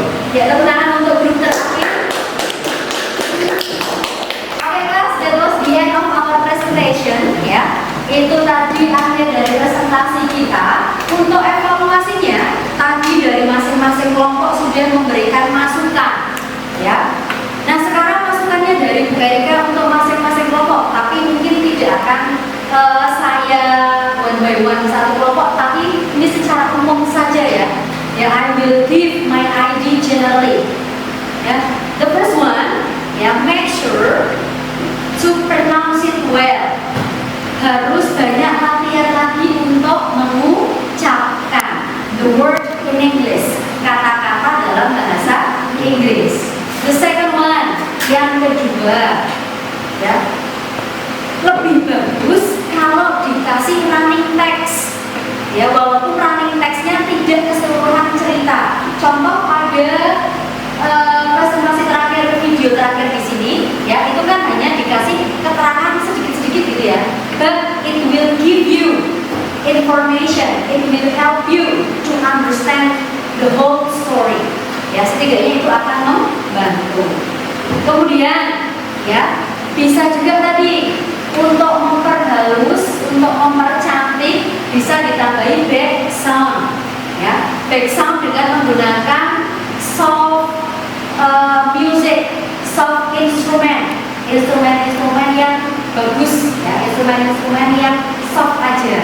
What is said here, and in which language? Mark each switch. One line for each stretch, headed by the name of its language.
Indonesian: Ya, tepuk tangan untuk grup terakhir.
English: Oke class, that was the end of our presentation.
Indonesian: Ya, itu tadi akhir dari presentasi kita. Untuk evaluasinya, tadi dari masing-masing kelompok sudah memberikan masukan. Ya, nah sekarang masukannya dari Bu Erika untuk masing-masing kelompok, tapi mungkin tidak akan saya
English: one by one
Indonesian: satu kelompok, tapi ini secara umum saja ya.
English: Ya, I will give my ID generally. Ya, the first one, ya, make sure to pronounce it well.
Indonesian: Harus banyak latihan lagi untuk mengucapkan
English: the word in English,
Indonesian: kata-kata dalam bahasa Inggris.
English: The second one,
Indonesian: yang kedua, ya, lebih bagus kalau dikasih running text. Ya, walaupun running textnya tidak keseluruhan cerita. Contoh pada presentasi terakhir, video terakhir di sini, ya, itu kan hanya dikasih keterangan sedikit-sedikit gitu ya.
English: But it will give you information, it will help you to understand the whole story.
Indonesian: Ya, setidaknya itu akan membantu. Kemudian, ya, bisa juga tadi untuk memperhalus, untuk mempercantik, bisa ditambahi back sound. Ya, back sound dengan menggunakan
English: soft music, soft instrument
Indonesian: yang bagus, ya, instrumen yang soft aja.